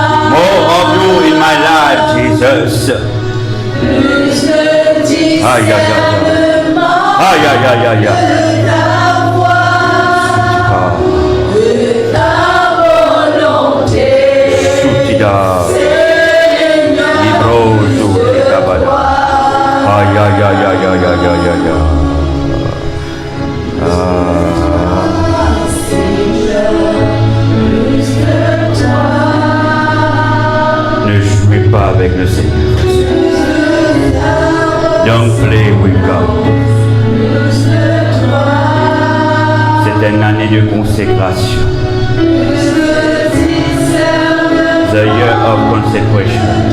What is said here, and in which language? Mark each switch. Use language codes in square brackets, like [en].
[en] More of you in my life, Jesus. Aïe, aïe, aïe, aïe, aïe, aïe, aïe, aïe. Soutida. Libroso, Tabada. Aïe, aïe, aïe, aïe, aïe, aïe, aïe, aïe. [fr] Ne jouez pas avec le Seigneur. [en] Don't play with God. [fr] C'est une année de consécration. [en] The year of consecration.